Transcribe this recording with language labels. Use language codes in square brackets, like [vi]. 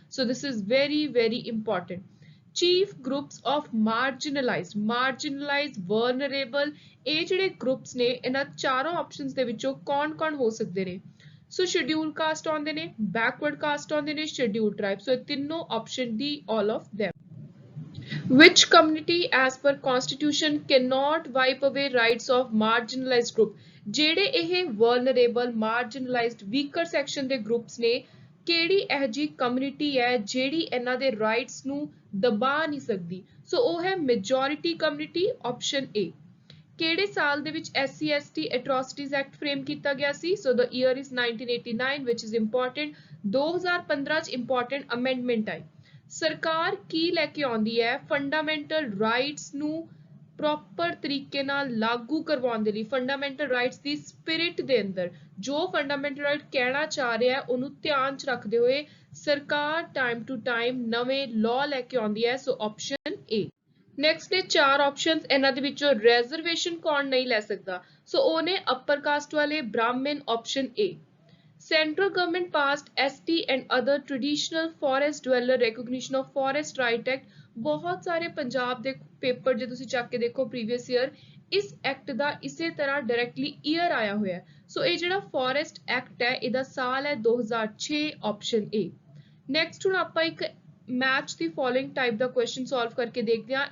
[pa] So this is [en] very important। [pa] Chief groups of marginalised vulnerable, ਇਹ ਜਿਹੜੇ groups ਨੇ ਇਹਨਾਂ ਚਾਰੋਂ ਆਪਸ਼ਨਸ ਦੇ ਵਿੱਚੋਂ ਕੌਣ ਹੋ ਸਕਦੇ ਨੇ। ਸੋ ਸ਼ਡਿਊਲ ਕਾਸਟ ਆਉਂਦੇ ਨੇ, ਬੈਕਵਰਡ ਕਾਸਟ ਆਉਂਦੇ ਨੇ, ਸ਼ਡਿਊਲ ਟ੍ਰਾਈਬ। ਸੋ ਇਹ ਤਿੰਨੋਂ option D [en] all of them। Which community as per constitution cannot wipe away rights of marginalized group? [pa] ਜਿਹੜੇ ਇਹ vulnerable, marginalized, weaker section ਦੇ groups ਨੇ, ਕਿਹੜੀ ਇਹ ਜੀ ਕਮਿਊਨਿਟੀ ਹੈ ਜਿਹੜੀ ਇਹਨਾਂ ਦੇ ਰਾਈਟਸ ਨੂੰ ਦਬਾ ਨਹੀਂ ਸਕਦੀ। ਸੋ ਉਹ ਹੈ ਮੈਜੋਰਿਟੀ ਕਮਿਊਨਿਟੀ, ਆਪਸ਼ਨ A। ਕਿਹੜੇ ਸਾਲ ਦੇ ਵਿੱਚ SC ST ਐਟਰੋਸਿਟੀਜ਼ ਐਕਟ ਫਰੇਮ ਕੀਤਾ ਗਿਆ ਸੀ। ਸੋ the year is 1989 [en] which is important। [pa] 2015 ਚ ਇੰਪੋਰਟੈਂਟ ਅਮੈਂਡਮੈਂਟ ਆਈ। ਸਰਕਾਰ ਕੀ ਲੈ ਕੇ ਆਉਂਦੀ ਹੈ, ਫੰਡਾਮੈਂਟਲ ਰਾਈਟਸ ਨੂੰ ਪ੍ਰੋਪਰ ਤਰੀਕੇ ਨਾਲ ਲਾਗੂ ਕਰਵਾਉਣ ਦੇ ਲਈ, ਫੰਡਾਮੈਂਟਲ ਰਾਈਟਸ ਦੀ ਸਪਿਰਿਟ ਦੇ ਅੰਦਰ ਜੋ ਫੰਡਾਮੈਂਟਲ ਰਾਈਟ ਕਹਿਣਾ ਚਾਹ ਰਿਹਾ ਹੈ ਉਹਨੂੰ ਧਿਆਨ 'ਚ ਰੱਖਦੇ ਹੋਏ ਸਰਕਾਰ ਟਾਈਮ ਟੂ ਟਾਈਮ ਨਵੇਂ ਲਾਅ ਲੈ ਕੇ ਆਉਂਦੀ ਹੈ। ਸੋ ਆਪਸ਼ਨ A। ਨੈਕਸਟ ਨੇ ਚਾਰ ਆਪਸ਼ਨਸ, ਇਹਨਾਂ ਦੇ ਵਿੱਚੋਂ ਰਿਜ਼ਰਵੇਸ਼ਨ ਕੌਣ ਨਹੀਂ ਲੈ ਸਕਦਾ। ਸੋ ਉਹਨੇ ਅਪਰ ਕਾਸਟ ਵਾਲੇ, ਬ੍ਰਾਹਮਣ, option A। [en] Central government passed ST and other traditional forest dweller recognition of forest right act। [pa] ਬਹੁਤ ਸਾਰੇ ਪੰਜਾਬ ਦੇ ਪੇਪਰ ਜੇ ਤੁਸੀਂ ਚੱਕ ਕੇ ਦੇਖੋ ਪ੍ਰੀਵੀਅਸ ਈਅਰ, ਇਸ ਐਕਟ ਦਾ ਇਸੇ ਤਰ੍ਹਾਂ ਡਾਇਰੈਕਟਲੀ ਈਅਰ ਆਇਆ ਹੋਇਆ ਹੈ। ਸੋ ਇਹ ਜਿਹੜਾ ਫੋਰੈਸਟ ਐਕਟ ਹੈ ਇਹਦਾ ਸਾਲ ਹੈ 2006 ਆਪਸ਼ਨ ਏ। ਨੈਕਸਟ ਹੁਣ ਆਪਾਂ ਇੱਕ match ਦੀ following type ਦਾ question solve ਕਰਕੇ ਦੇਖਦੇ ਹਾਂ।